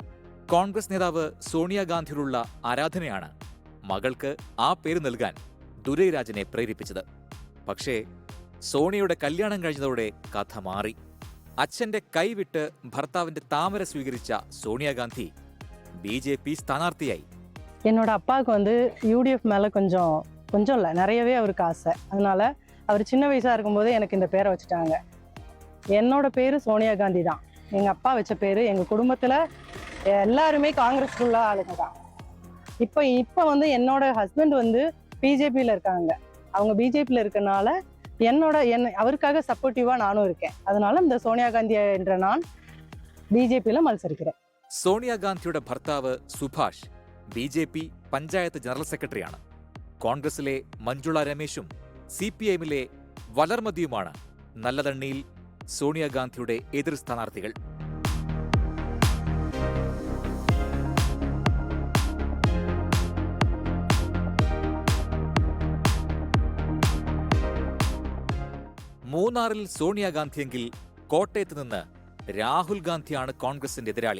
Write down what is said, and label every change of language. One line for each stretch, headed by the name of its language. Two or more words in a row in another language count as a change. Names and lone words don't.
Malayalam: കോൺഗ്രസ് നേതാവ് സോണിയാഗാന്ധിയോടുള്ള ആരാധനയാണ് മകൾക്ക് ആ പേര് നൽകാൻ ദുരൈരാജിനെ പ്രേരിപ്പിച്ചത്. പക്ഷേ സോണിയയുടെ കല്യാണം കഴിഞ്ഞതോടെ കഥ മാറി. അച്ഛന്റെ കൈവിട്ട് ഭർത്താവിന്റെ താമര സ്വീകരിച്ച സോണിയാഗാന്ധി BJP സ്ഥാനാർത്ഥിയായി.
Tamil: என்னோட அப்பாவுக்கு வந்து UDF மேலே கொஞ்சம் இல்லை, நிறையவே அவருக்கு ஆசை. அதனால அவர் சின்ன வயசாக இருக்கும்போது எனக்கு இந்த பேரை வச்சுட்டாங்க. என்னோட பேர் சோனியா காந்தி தான். எங்கள் அப்பா வச்ச பேர். எங்கள் குடும்பத்தில் எல்லாருமே காங்கிரஸ்க்குள்ள ஆளுங்க தான். இப்போ வந்து என்னோட ஹஸ்பண்ட் வந்து BJPயில் இருக்காங்க. அவங்க BJPயில் இருக்கனால அவருக்காக சப்போர்ட்டிவாக நானும் இருக்கேன். அதனால இந்த சோனியா காந்தி என்ற நான் BJPயில் മത്സരിக்கிறேன்.
Malayalam: സോണിയാഗാന്ധിയുടെ ഭർത്താവ് സുഭാഷ് BJP പഞ്ചായത്ത് ജനറൽ സെക്രട്ടറിയാണ്. കോൺഗ്രസിലെ മഞ്ജുള രമേശും CPIM-ലെ വലർമതിയുമാണ് നല്ലതണ്ണിയിൽ സോണിയാഗാന്ധിയുടെ എതിർ സ്ഥാനാർത്ഥികൾ. മൂന്നാറിൽ സോണിയാഗാന്ധിയെങ്കിൽ കോട്ടയത്ത് നിന്ന് രാഹുൽ ഗാന്ധിയാണ് കോൺഗ്രസിന്റെ എതിരാളി.